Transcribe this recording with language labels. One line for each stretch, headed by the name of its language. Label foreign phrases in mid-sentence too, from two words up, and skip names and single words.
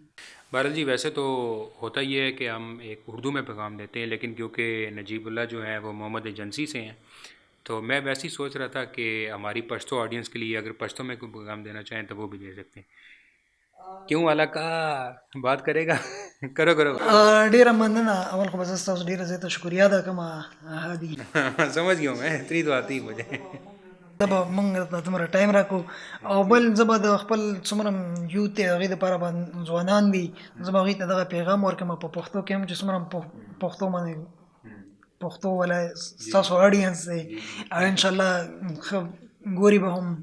Urdu: بہرحال جی، ویسے تو ہوتا یہ ہے کہ ہم ایک اردو میں پیغام دیتے ہیں، لیکن کیونکہ نجیب اللہ جو ہیں وہ محمد ایجنسی سے ہیں، تو میں ویسے ہی سوچ رہا تھا کہ ہماری پشتو آڈینس کے لیے اگر پشتو میں کوئی پیغام دینا چاہیں تو وہ بھی دے سکتے ہیں. کیوں والا کا بات کرے گا؟ کرو کرو.
Pashto: ډیره مننه. اول خو به زه ستاسو ډیره زیاته شکریا ادا کوم هادي.
Urdu: سمجھ گیا ہوں میں، اتنی تو آتی مجھے.
Pashto: دا به موږ ته دومره ټایم راکو، او بل زه به د خپل څومره یوت دی هغې دپاره به ځوانان دي، زه به هغوی ته دغه پیغام ورکوم په پښتو کې هم، چې څومره پښتو باندې پښتو والا ستاسو اډینس دی، او انشاءالله ښه ګوري به هم.